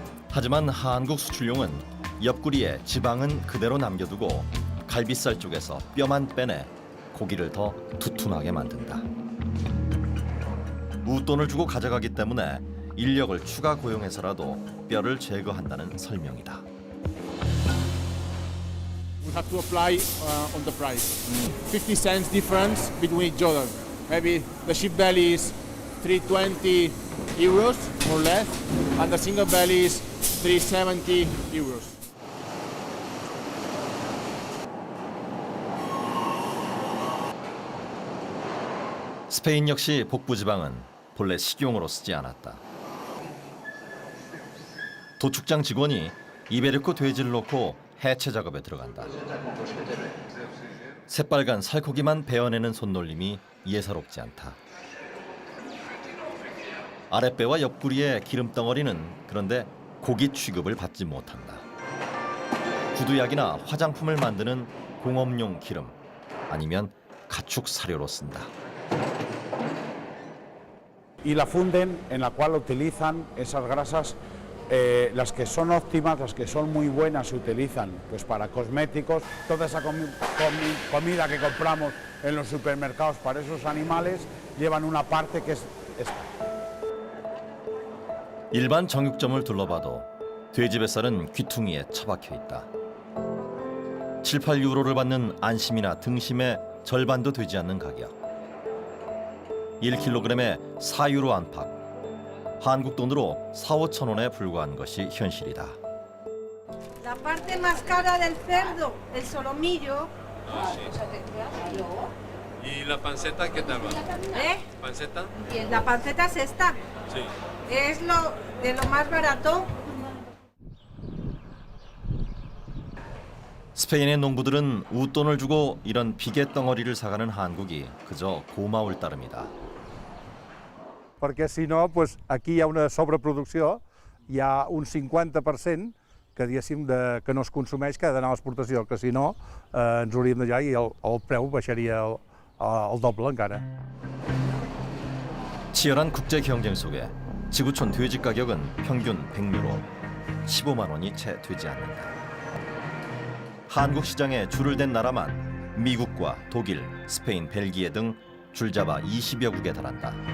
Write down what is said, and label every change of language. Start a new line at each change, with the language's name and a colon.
Korean: 하지만 한국 수출용은 옆구리에 지방은 그대로 남겨두고 갈비살 쪽에서 뼈만 빼내 고기를 더 두툼하게 만든다. 웃돈을 주고 가져가기 때문에 인력을 추가 고용해서라도 뼈를 제거한다는 설명이다.
English: We have to apply on the price. 50 cents difference between each other. Maybe the sheep belly is 320 euros, more or less, and the single belly is 370 euros.
Korean: 스페인 역시 복부 지방은 본래 식용으로 쓰지 않았다. 도축장 직원이 입에 넣고 돼지를 놓고 해체 작업에 들어간다. 새빨간 살코기만 베어내는 손놀림이 예사롭지 않다. 아랫배와 옆구리의 기름덩어리는 그런데 고기 취급을 받지 못한다. 구두약이나 화장품을 만드는 공업용 기름 아니면 가축 사료로 쓴다.
Spanish: Y la funden, en la cual utilizan esas grasas, las que son óptimas, las que son muy buenas, se utilizan pues para cosméticos. Toda esa comida que compramos en los supermercados para esos animales llevan una parte que es esta.
Korean: 일반 정육점을 둘러봐도 돼지 뱃살은 귀퉁이에 처박혀 있다. 7, 8유로를 받는 안심이나 등심의 절반도 되지 않는 가격. 1kg에 4유로 안팎. 한국 돈으로 4, 5천 원에 불과한 것이 현실이다.
Spanish: La parte más cara del cerdo, el solomillo. ¿Y la panceta qué tal va? ¿Eh? ¿Panceta? La panceta es esta. Sí. Es lo de lo más barato.
Korean: 스페인의 농부들은 웃돈을 주고 이런 비계 덩어리를 사가는 한국이 그저 고마울 따름이다.
Catalan: Perquè si no, pues, aquí hi ha una sobreproducció, hi ha un 50% que, diguéssim, que no es consumeix, que ha d'anar a l'exportació, que si no ens hauríem d'allà i el preu baixaria el doble encara.
Korean: 치열한 국제 경쟁 속에 지구촌 돼지 가격은 평균 100유로, 15만 원이 채 되지 않는다. 한국 시장에 줄을 댄 나라만 미국과 독일, 스페인, 벨기에 등 줄잡아 20여 국에 달한다.